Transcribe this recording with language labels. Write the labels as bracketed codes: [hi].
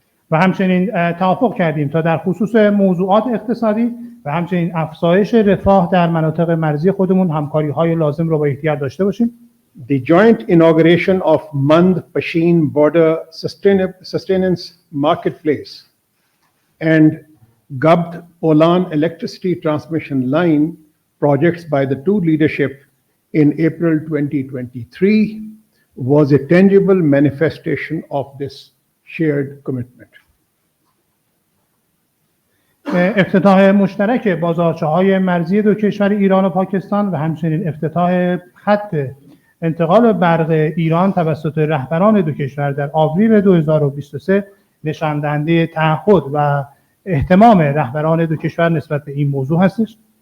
[fa] و همچنین توافق کردیم تا در خصوص موضوعات اقتصادی و همچنین افزایش رفاه در مناطق مرزی خودمون همکاری‌های لازم رو با یکدیگر داشته باشیم. [en] The joint inauguration of Mand-Pashin Border Sustenance Marketplace and Gabd-Olan electricity transmission line projects by the two leadership in April 2023 was a tangible manifestation of this shared commitment. [fa] افتتاح مشترک بازارچه‌های مرزی دو کشور ایران و پاکستان و همچنین افتتاح خط انتقال برق ایران توسط رهبران دو کشور در آوریل 2023 نشان دهنده تعهد و اهتمام رهبران دو کشور نسبت به این موضوع هستش.